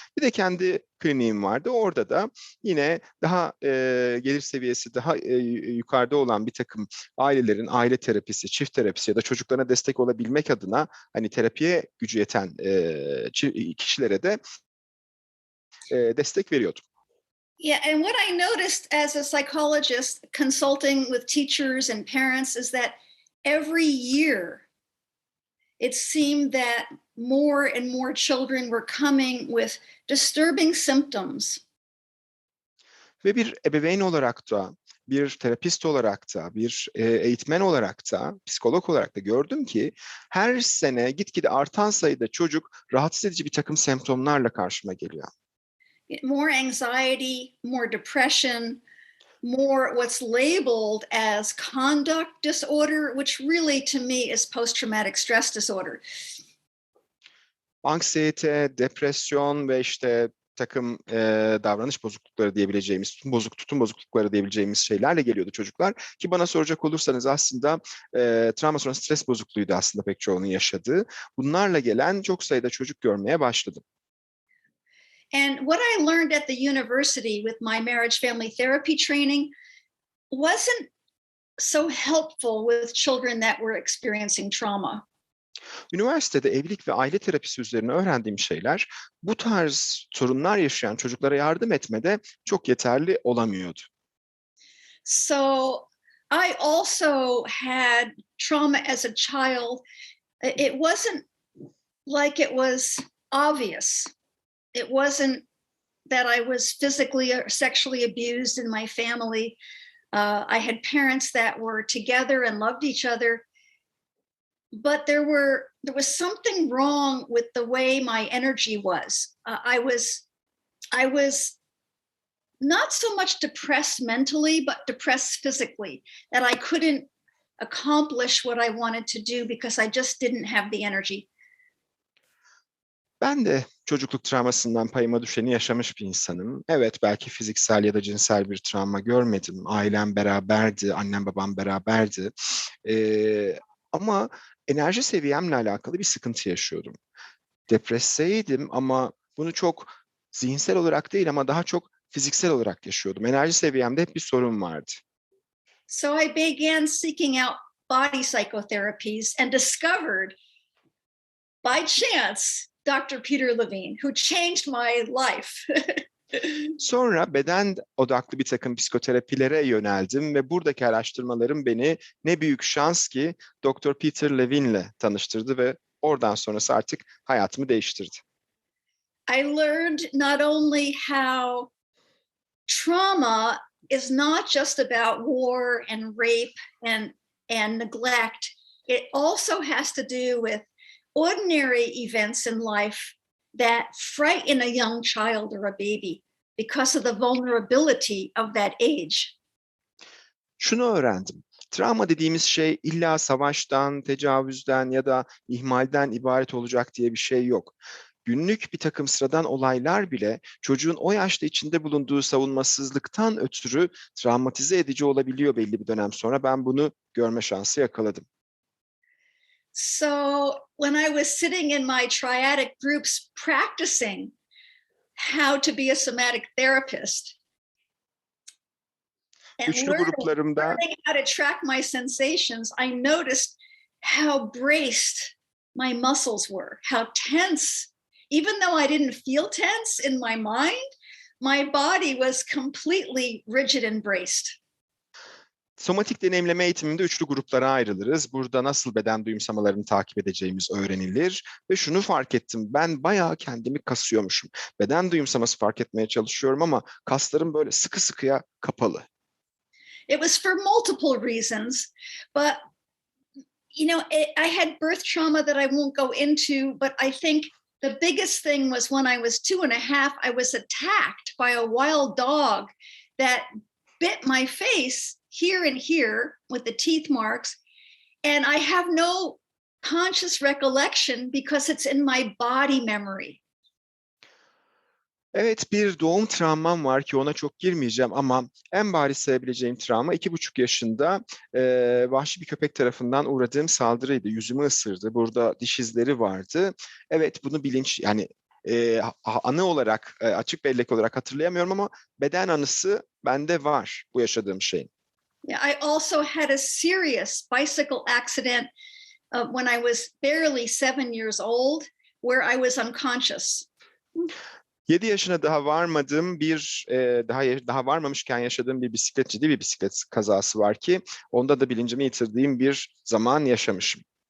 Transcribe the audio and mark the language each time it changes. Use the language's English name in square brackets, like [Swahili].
[Turkish] Bir de kendi kliniğim vardı. Orada da yine daha gelir seviyesi daha yukarıda olan bir takım ailelerin aile terapisi, çift terapisi ya da çocuklarına destek olabilmek adına hani terapiye gücü yeten kişilere de destek veriyordum. [English] Yeah, and what I noticed as a psychologist consulting with teachers and parents is that every year it seemed that more and more children were coming with disturbing symptoms. [Turkish] Ve bir ebeveyn olarak da, bir terapist olarak da, bir eğitmen olarak da, psikolog olarak da gördüm ki her sene gitgide artan sayıda çocuk rahatsız edici bir takım semptomlarla karşıma geliyor. [English] More anxiety, more depression. more what's labeled as conduct disorder, which really to me is post-traumatic stress disorder. [Turkish] Anksiyete, depresyon ve işte takım davranış bozuklukları diyebileceğimiz, tutum bozuklukları diyebileceğimiz şeylerle geliyordu çocuklar. Ki bana soracak olursanız aslında travma sonrası stres bozukluğuydu aslında pek çoğunun yaşadığı. Bunlarla gelen çok sayıda çocuk görmeye başladım. [English] And what I learned at the university with my marriage family therapy training wasn't so helpful with children that were experiencing trauma. [Turkish] Üniversitede evlilik ve aile terapisi üzerine öğrendiğim şeyler bu tarz sorunlar yaşayan çocuklara yardım etmede çok yeterli olamıyordu. [English] So I also had trauma as a child. It wasn't like it was obvious. It wasn't that I was physically or sexually abused in my family. I had parents that were together and loved each other. But there was something wrong with the way my energy was. I was not so much depressed mentally, but depressed physically, that I couldn't accomplish what I wanted to do because I just didn't have the energy. [Turkish] Ben de çocukluk travmasından payıma düşeni yaşamış bir insanım. Evet, belki fiziksel ya da cinsel bir travma görmedim. Ailem beraberdi, annem babam beraberdi. Ama enerji seviyemle alakalı bir sıkıntı yaşıyordum. Depresyeydim ama bunu çok zihinsel olarak değil ama daha çok fiziksel olarak yaşıyordum. Enerji seviyemde hep bir sorun vardı. [English] So I began seeking out body psychotherapies and discovered by chance Dr. Peter Levine, who changed my life. [Turkish] Sonra beden odaklı bir takım psikoterapilere yöneldim ve buradaki araştırmalarım beni ne büyük şans ki Dr. Peter Levine'le tanıştırdı ve oradan sonrası artık hayatımı değiştirdi. [English] I learned not only how trauma is not just about war and rape and neglect. It also has to do with ordinary events in life that frighten a young child or a baby because of the vulnerability of that age. [Turkish] Şunu öğrendim. Travma dediğimiz şey illa savaştan, tecavüzden ya da ihmalden ibaret olacak diye bir şey yok. Günlük bir takım sıradan olaylar bile çocuğun o yaşta içinde bulunduğu savunmasızlıktan ötürü travmatize edici olabiliyor belli bir dönem sonra. Ben bunu görme şansı yakaladım. [English] So when I was sitting in my triadic groups practicing how to be a somatic therapist and learning how to track my sensations, I noticed how braced my muscles were, how tense. Even though I didn't feel tense in my mind, my body was completely rigid and braced. [Turkish] Somatik deneyimleme eğitiminde üçlü gruplara ayrılırız. Burada nasıl beden duyumsamalarını takip edeceğimiz öğrenilir. Ve şunu fark ettim, ben bayağı kendimi kasıyormuşum. Beden duyumsaması fark etmeye çalışıyorum ama kaslarım böyle sıkı sıkıya kapalı. [English] It was for multiple reasons, but you know, I had birth trauma that I won't go into, but I think the biggest thing was when I was 2.5, I was attacked by a wild dog that bit my face here and here with the teeth marks. And I have no conscious recollection because it's in my body memory. [Turkish] Evet, bir doğum travmam var ki ona çok girmeyeceğim ama en bariz sayabileceğim travma 2,5 yaşında vahşi bir köpek tarafından uğradığım saldırıydı. Yüzümü ısırdı. Burada diş izleri vardı. Evet, bunu bilinç yani anı olarak açık bellek olarak hatırlayamıyorum ama beden anısı bende var bu yaşadığım şeyin. [English] Yeah, I also had a serious bicycle accident when I was barely 7 years old, where I was unconscious. [Turkish] 7 yaşına daha varmadığım daha varmamışken yaşadığım ciddi bir bisiklet kazası var ki onda da bilincimi yitirdiğim bir zaman yaşamışım.